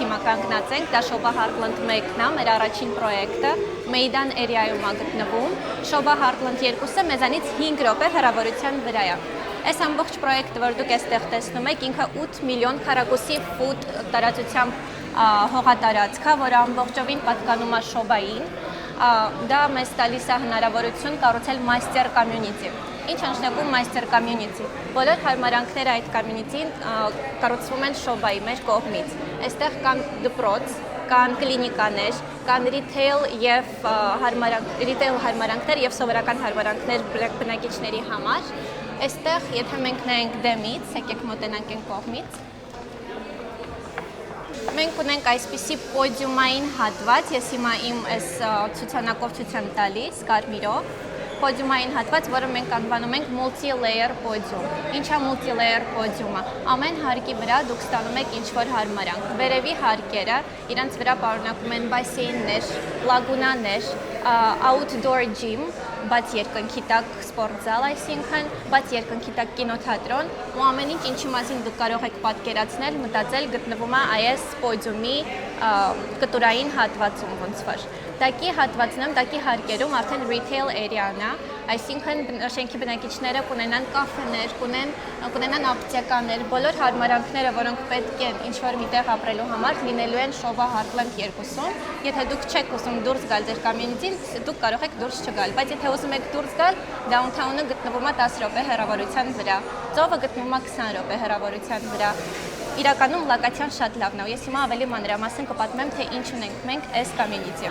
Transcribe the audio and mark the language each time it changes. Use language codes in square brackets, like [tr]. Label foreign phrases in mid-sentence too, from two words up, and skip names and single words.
[hy] հիմա կանգնած ենք, դա Շոբա Heartland 1-ն է, մեր առաջին պրոյեկտը, Meydan area-ում է գտնվում։ Շոբա Heartland 2-ը մեզանից 5 րոպե հեռավորության վրա է։ Այս ամբողջ պրոյեկտը, որ դուք այստեղ տեսնում եք, ինքը 8 միլիոն քառակուսի ֆուտ տարածությամբ հողատարածք է, որը ամբողջովին պատկանում է Շոբային։ Դա մեզ տալիս է հնարավորություն կառուցել [en] master community։ [hy] Ինչ է նշանակում [en] master community։ [hy] Բոլոր հարմարանքները այդ community-ին կառուցվում են Շոբայի մեր կողմից։ Այստեղ կան դպրոց, կան կլինիկաներ, կան retail հարմարանքներ եւ սովորական հարմարանքներ բնակիչների համար։ Այստեղ, եթե մենք նայենք դեմից, եկեք մոտենանք այն կողմից, մենք ունենք այսպիսի պոդիումային հատված, ես հիմա իմ այս ցուցանակով ցույց եմ տալիս, կարմիրով, պոդիումային հատված, որը մենք անվանում ենք [en] multi-layer podium։ [hy] Ինչ է [en] multi-layer podium- [hy] ը։ Ամեն հարկի վրա դուք ստանում եք ինչ-որ հարմարանք։ Վերևի հարկերը իրանց վրա պարունակում են բասեյններ, լագունաներ, [en] outdoor gym, [hy] բաց երկնքի տակ սպորտզալ, այսինքն բաց երկնքի տակ կինոթատրոն, ու ամեն ինչ ինչի մասին դուք կարող եք պատկերացնել, մտածել, գտնվում է այս պոդիումի կտուրային հատվածում ոնց որ։ Տակի հատվածում, տակի հարկերում արդեն [en] retail area- [hy] ն է, այսինքն շենքի բնակիչները կունենան կաֆեներ, կունենան ապտեկաներ, բոլոր հարմարանքները, որոնք պետք են ինչ-որ միտեղ ապրելու համար, լինելու են Շոբա Heartland 2-ում։ Եթե դուք չեք ուզում դուրս գալ ձեր community-ին, դուք կարող եք դուրս չգալ, բայց եթե ուզում եք դուրս գալ, downtown-ը գտնվում է 10 րոպե հեռավորության վրա, ծովը գտնվում է 20 րոպե հեռավորության վրա։ Իրականում լոկացիան շատ լավն է, ու ես հիմա ավելի մանրամասն կպատմեմ, թե ինչ ունենք մենք այս community-ում։